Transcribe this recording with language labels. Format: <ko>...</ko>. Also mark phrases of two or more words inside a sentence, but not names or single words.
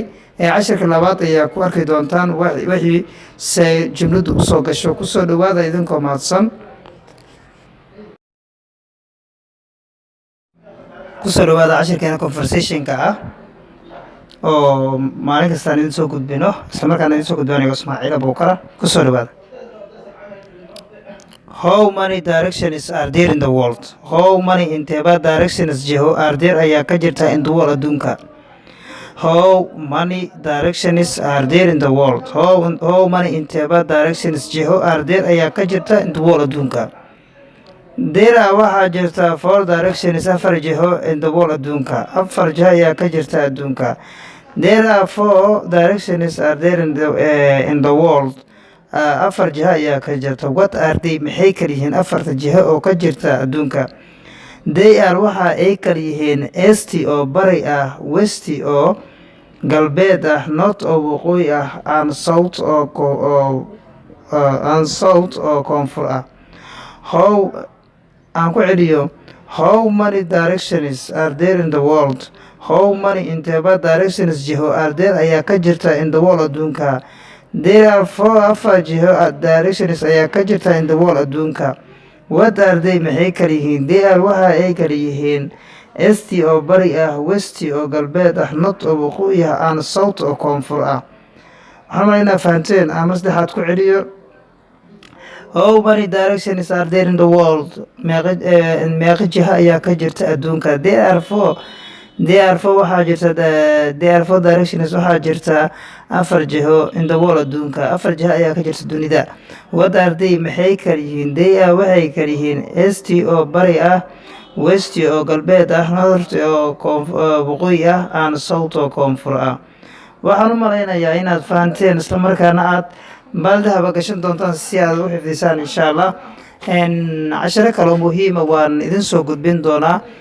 <so>cashirka labaad ayaa ku arki doontaan wixii say jumladu u soo gasho ku soo dhawaada idinkoo mahadsan ku soo dhawaada cashirkeena conversationka ah oo maalin kasta aan idin soo gudbino isla markaana idin soo gudbinayo Ismaaciil Abuukara ku soo dhawaada.</so> <en>How many directions are there in the world? How many inteeba directions are there</en> <so>ayaa ka jirta</so> <en>in the world adduunka? How many directions are there in the world? How many inteeba directions are there</en> <so>ayaa ka jirta</so> <en>in the world adduunka?</en> <so>There waxaa jirta 4 directions 4 jiho</so> <en>in the world</en> <so>adduunka 4 jiho ayaa ka jirta adduunka.</so> <en>There are 4 directions are there in the world</en> <so>4 jiho ayaa ka jirta.</so> <en>What are they</en> <so>maxay kala yihiin 4 jiho oo ka jirta adduunka?</so> <en>They are</en> <so>waxa ay kala yihiin east oo bari ah, west oo galbeed ah, north oo waqooyi ah,</so> <en>and south</en> <so>oo koonfur ah.</so> <en>How many directions are there in the world? How many inteeba directions jiho are there</en> <so>ayaa ka jirta</so> <en>in the world adduunka? There are 4 jiho directions</en> <so>ayaa ka jirta</so> <en>in the world adduunka. What are they</en> <so>maxay kala yihiin?</so> <en>They are</en> <so>waxa ay kala yihiin east oo bari ah, west oo galbeed ah, north oo waqooyi ah,</so> <en>and south</en> <so>oo koonfur ah. waxaan malaynaa fahanteen ama saddexaad ku celiyo.</so> <en>How many directions are there in the world?</en> <so>meeqa jiha ayaa ka jirta adduunka?</so> <en>There are 4</en> <so>waxaa jirta</so> <en>there are 4 directions</en> <so>waxaa jirta 4 jiho</so> <en>in the world</en> <so>adduunka 4 jiho ayaa ka jirta dunida.</so> <en>What are they</en> <so>maxay kala yihiin?</so> <en>They are</en> <so>waxay kala yihiin east oo bari ah, west oo galbeed ah, north oo waqooyi ah,</so> <en>and south</en> <so>oo koonfur ah. waxaan u malaynayaa inaad fahanteen isla markaana aad baaldahaba gashan doontaan si aad u xifdisaan</so> <ar>إن شاء الله.</ar> <so>casharo kale oo muhiima waan idin soo gudbin doonaa.</so>